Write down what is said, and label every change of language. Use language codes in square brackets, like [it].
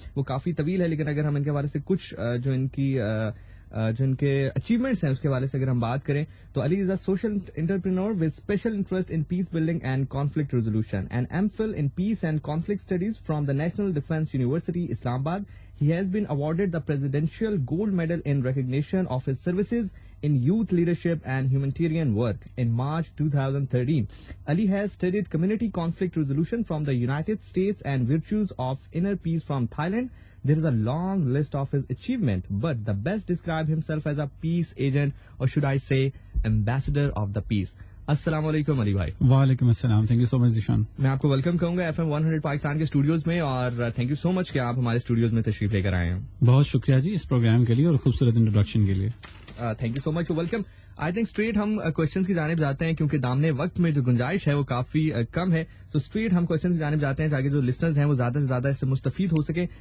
[ur] وہ کافی طویل ہے، لیکن اگر ہم ان کے حوالے سے کچھ جو ان کے اچیومنٹس ہیں اس کے حوالے سے اگر ہم بات کریں تو [en] Ali is a social entrepreneur with special interest in peace building and conflict resolution and M Phil in peace and conflict studies from the National Defence University Islamabad. He has been awarded the Presidential Gold Medal in recognition of his services in youth leadership and humanitarian work in March 2013. Ali has studied community conflict resolution from the United States and virtues of inner peace from Thailand. There is a long list of his achievement, but the best describe himself as a peace agent, or should I say ambassador of the peace. [ur] السلام علیکم علی بھائی. وعلیکم السلام. Thank you so مچ ذیشان. میں آپ کو welcome کہوں گا FM 100 Pakistan کے اسٹوڈیوز میں، اور تھینک یو سو مچ کہ آپ ہمارے اسٹوڈیوز میں تشریف لے کر آئے ہیں. بہت شکریہ جی اس پروگرام کے لیے اور خوبصورت انٹروڈکشن کے لیے. Thank you so much, welcome. I think street ہم کوشچنس کی جانب جاتے ہیں کیونکہ دامنے وقت میں جو گنجائش ہے وہ کافی کم ہے، تو اسٹریٹ ہم کوشچن کی جانب جاتے ہیں تاکہ جو لسنرز ہیں وہ زیادہ سے زیادہ اس سے مستفید ہو سکیں.